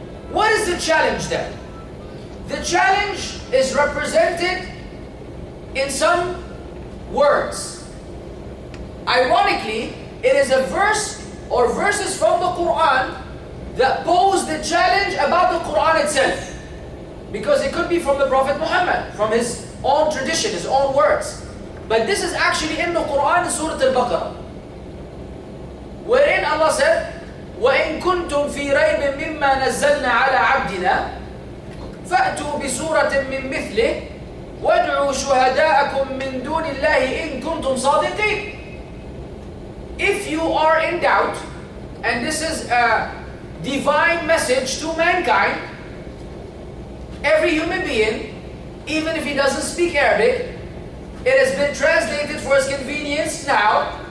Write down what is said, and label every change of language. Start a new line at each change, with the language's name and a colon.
English: What is the challenge then? The challenge is represented in some words. Ironically, it is a verse or verses from the Qur'an that pose the challenge about the Qur'an itself. Because it could be from the Prophet Muhammad, from his own tradition, his own words. But this is actually in the Qur'an in Surah Al-Baqarah, wherein Allah said,
Arabic: وَإِن كُنْتُمْ فِي رَيْبٍ مِّمَّا نَزَّلْنَا عَلَى عَبْدِنَا فَأْتُوا بِسُورَةٍ مِّن مِثْلِهِ وَادْعُوا شُهَدَاءَكُم مِّن دُونِ اللَّهِ إِن كُنْتُمْ صَادِقِينَ.
English: If you are in doubt, and this is a divine message to mankind, every human being, even if he doesn't speak Arabic, it has been translated for his convenience now.